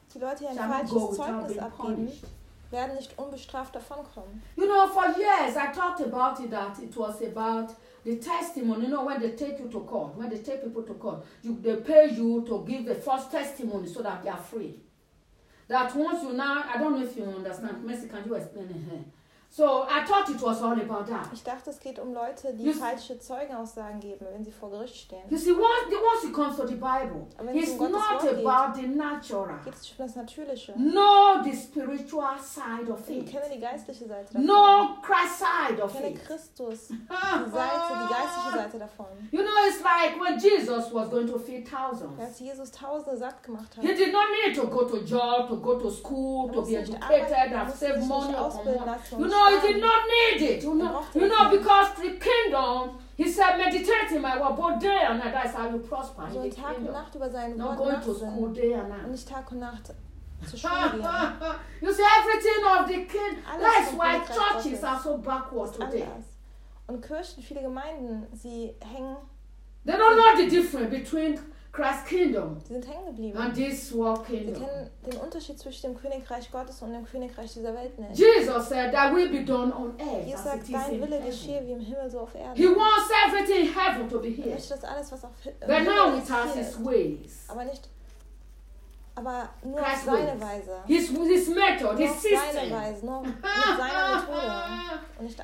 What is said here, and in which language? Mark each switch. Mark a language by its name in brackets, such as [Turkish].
[German] die Leute, die ein falsches Zeugnis abgeben, werden nicht unbestraft davonkommen. [English] You know, for years I talked about it, that it was about the testimony. You know, when they take you to court, when they take people to court, they pay you to give a false testimony so that they are free. That once you now, I don't know if you understand, Mercy, can you explain it here? So, I thought it was all about that. [German] Ich dachte, es geht um Leute, die falsche Zeugenaussagen geben, wenn sie vor Gericht stehen. [English] You see, once it comes to the Bible, it's not about the natural. [German] Geht es um das Natürliche? [English] No, the spiritual side of it. [German] Ich kenne die geistliche Seite davon. [English] No, Christ side of it. [German] Ich kenne Christus, die geistliche Seite davon. [English] You know, it's like when Jesus was going to feed thousands. [German] Als Jesus Tausende satt gemacht hat. [English] He did not need to go to job, to go to school, to be educated, and save money or come. No, he did not need it. You know, because the kingdom, he said, meditate in my word both day and night. That's how you prosper in the kingdom. [German] Nacht über sein Wort [English] not going to school day and night. [German] Und nicht Tag und Nacht zu Schule gehen. [English] You see, everything of the kingdom. That's why churches are so backward today. [German] Und Kirchen, viele Gemeinden, sie hängen. [English] They don't know the difference between Christ's kingdom. [German] Sie sind hängen geblieben. [English] And this world kingdom. [German] Sie kennen den Unterschied zwischen dem Königreich Gottes und dem Königreich dieser Welt nicht. [English] Jesus said that will be done on earth. [German] Jesus sagt, dein Wille geschehe wie im Himmel so auf Erden. [English] He wants everything in heaven to be here. [German] Er möchte, dass alles, was auf [English] but now it has his ways. [German] Aber nicht, aber nur auf seine Weise. [English] His method, his system. [German] Nur auf seine Weise, nur mit seiner Methode.